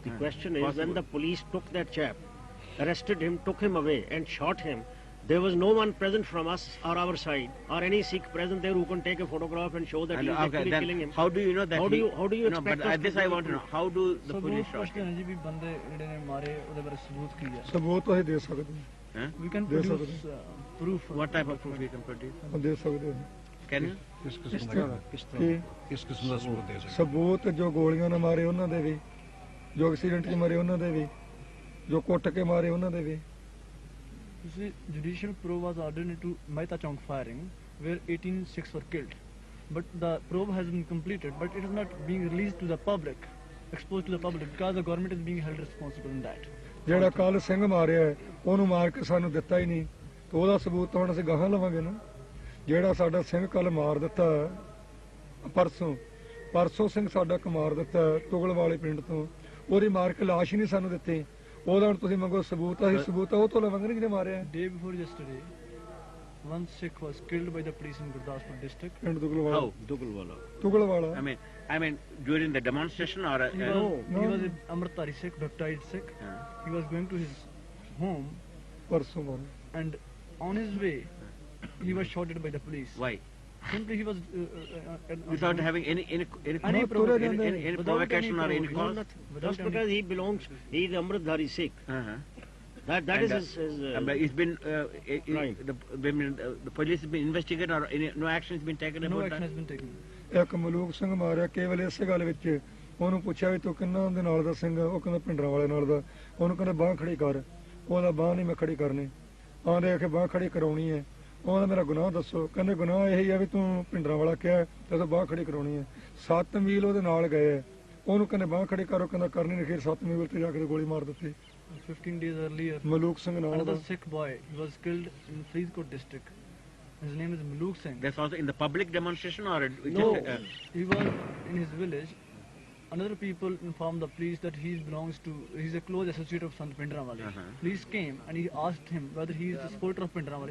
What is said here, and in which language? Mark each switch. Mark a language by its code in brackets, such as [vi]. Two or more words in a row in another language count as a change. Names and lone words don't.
[en] The question is Possible. when the police took that chap, arrested him, took him away and shot him, there was no one present from us or our side or any Sikh present there who can take a photograph and show that And he is actually then killing him. how do you know that? How do you No, expect but us to this I give want to know. proof? How do the So police [pa] ਬਹੁਤ [en] shot question him? [pa] ਹੈ ਜੀ ਵੀ ਬੰਦੇ ਜਿਹੜੇ ਨੇ ਮਾਰੇ ਉਹਦੇ ਬਾਰੇ ਸਬੂਤ ਕੀ ਹੈ? ਸਬੂਤ ਅਸੀਂ ਦੇ ਸਕਦੇ ਹਾਂ। [en] Huh? We can Yes, sir. produce proof. What type of proof you can produce? [pa] ਉਹ ਦੇ ਸਕਦੇ ਹਾਂ। [en] Can you? [hi] किस किस्म किस का तरह? ਕਿ किस किस्म का सबूत दे सकते [pa] ਸਬੂਤ ਜੋ ਗੋਲੀਆਂ ਨਾਲ ਮਾਰੇ ਉਹਨਾਂ ਦੇ ਵੀ, ਜੋ ਐਕਸੀਡੈਂਟ 'ਚ ਮਰੇ ਉਹਨਾਂ ਦੇ ਵੀ, ਜੋ ਕੁੱਟ ਕੇ ਮਾਰੇ ਉਹਨਾਂ ਦੇ ਵੀ। [en] You see, judicial probe was ordered into Mehta Chowk firing, where 18 Sikhs were killed. But the probe has been completed, but it is not being released to the public, exposed to the public, because the government is being held responsible in that. [pa] ਜਿਹੜਾ ਕੱਲ ਸਿੰਘ ਮਾਰਿਆ ਹੈ, ਉਹਨੂੰ ਮਾਰ ਕੇ ਸਾਨੂੰ ਦਿੱਤਾ ਹੀ ਨਹੀਂ ਤੇ ਉਹਦਾ ਸਬੂਤ ਤਾਂ ਹੁਣ ਅਸੀਂ ਗਾਹਾਂ ਲਵਾਂਗੇ ਨਾ। ਜਿਹੜਾ ਸਾਡਾ ਸਿੰਘ ਕੱਲ ਮਾਰ ਦਿੱਤਾ ਪਰਸੋਂ ਸਿੰਘ ਸਾਡਾ ਇੱਕ ਮਾਰ ਦਿੱਤਾ ਤੁਗਲ ਵਾਲੇ ਪਿੰਡ ਤੋਂ, ਉਹਦੀ ਮਾਰ ਕੇ ਲਾਸ਼ ਹੀ ਨਹੀਂ ਸਾਨੂੰ ਦਿੱਤੀ। ਉਹਦਾ ਹੁਣ ਤੁਸੀਂ ਮੰਗੋ ਸਬੂਤ, ਅਸੀਂ ਸਬੂਤ ਉਹ ਤੋਂ ਲਵਾਂਗੇ ਜਿਹਨੇ ਮਾਰਿਆ। [en] Day before yesterday, one Sikh was killed by the police in Gurdaspur district. [pa] ਪਿੰਡ ਤੁਗਲਵਾਲਾ। [en] How? Dugalwala. ਤੁਗਲਵਾਲਾ। I mean during the demonstration or? He was an Amritdhari Sikh, baptized Sikh. He was going to his home [pa] ਪਰਸੋਂ ਮਾਰਿਆ। [en] and on his way, he was shot at by the police. Why? Simply he was Without having any No, provocation, any without provocation or any any cause? Without Just any- because he belongs, he is Amritdhari Sikh. Uh-huh. That And, is his but it's been Right. the police has been investigated or no action has been taken no about action that? has been taken. [pa] ਇੱਕ ਮਲੂਕ ਸਿੰਘ ਮਾਰਿਆ ਕੇਵਲ ਇਸੇ ਗੱਲ ਵਿੱਚ ਉਹਨੂੰ ਪੁੱਛਿਆ ਵੀ ਤੂੰ ਕਿੰਨਾ ਦੇ ਨਾਲ ਦਾ ਸਿੰਘ ਆ? ਉਹ ਕਹਿੰਦਾ ਭਿੰਡਰਾਂ ਵਾਲੇ ਨਾਲ ਦਾ। ਉਹਨੂੰ ਕਹਿੰਦਾ ਬਾਂਹ ਖੜੀ ਕਰ। ਉਹਦਾ ਬਾਂਹ ਨਹੀਂ ਮੈਂ ਖੜੀ ਕਰਨੀ। ਆਂਦੇ ਆਖੇ ਬਾਂਹ ਖੜੀ ਕਰਾਉਣੀ ਹੈ। ਉਹਦਾ ਮੇਰਾ ਗੁਨਾਹ ਦੱਸੋ। ਕਹਿੰਦੇ ਗੁਨਾਹ ਇਹੀ ਆ ਵੀ ਤੂੰ ਭਿੰਡਰਾਂ ਵਾਲਾ ਕਿਹਾ ਤੇ ਬਾਂਹ ਖੜੀ ਕਰਾਉਣੀ ਹੈ। 7 ਮੀਲ ਉਹਦੇ ਨਾਲ ਗਏ ਆ। ਉਹਨੂੰ ਕਹਿੰਦੇ ਬਾਂਹ ਖੜੀ ਕਰੋ, ਕਹਿੰਦਾ ਕਰਨੀ ਨਹੀਂ। ਫਿਰ 7 ਮੀਲ ਤੇ ਜਾ ਕੇ ਗੋਲੀ ਮਾਰ ਦਿੱਤੀ। [en] 15 days earlier, [pa] ਮਲੂਕ ਸਿੰਘ ਨਾਲ [en] another [pa] ਦਾ। [en] Sikh boy, he was killed in Faridkot district. His name is Maluk Singh. That's also in the public demonstration or No, he was in his village. Another people informed the police that he belongs to, he's a close associate of Sant Pindramwale. Police came and he asked him whether he is a supporter of Pindramwale.